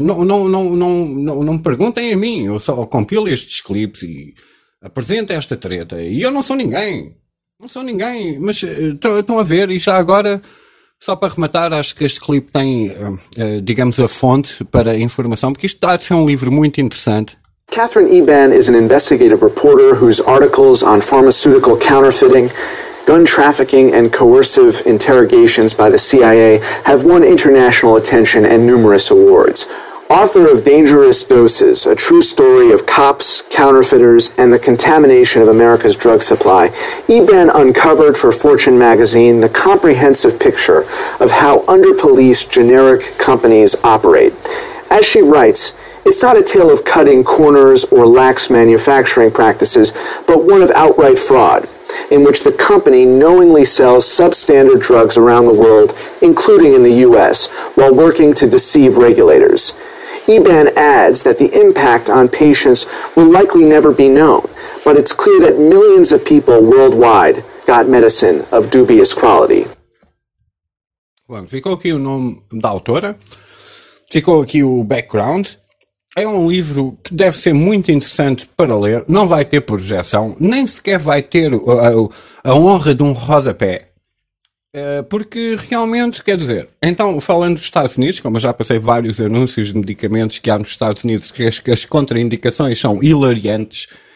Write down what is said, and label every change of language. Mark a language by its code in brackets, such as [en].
[pt] Não me perguntem a mim. Eu só compilo estes clipes e apresento esta treta. E eu não sou ninguém. Não sou ninguém. Mas estão a ver. E já agora, só para rematar, acho que este clipe tem, digamos, a fonte para a informação, porque isto há de ser um livro muito interessante. [en] Catherine Eban is an investigative reporter whose articles on pharmaceutical counterfeiting, gun trafficking, and coercive interrogations by the CIA have won international attention and numerous awards. Author of Dangerous Doses, a true story of cops, counterfeiters, and the contamination of America's drug supply, Eban uncovered for Fortune magazine the comprehensive picture of how under-policed generic companies operate. As she writes, it's not a tale of cutting corners or lax manufacturing practices, but one of outright fraud, in which the company knowingly sells substandard drugs around the world, including in the U.S., while working to deceive regulators. Eban adds that the impact on patients will likely never be known, but it's clear that millions of people worldwide got medicine of dubious quality. [pt] Bom, ficou aqui o nome da autora, ficou aqui o background. É um livro que deve ser muito interessante para ler, não vai ter projeção, nem sequer vai ter a honra de um rodapé, porque realmente, quer dizer, então falando dos Estados Unidos, como eu já passei vários anúncios de medicamentos que há nos Estados Unidos, que as contraindicações são hilariantes,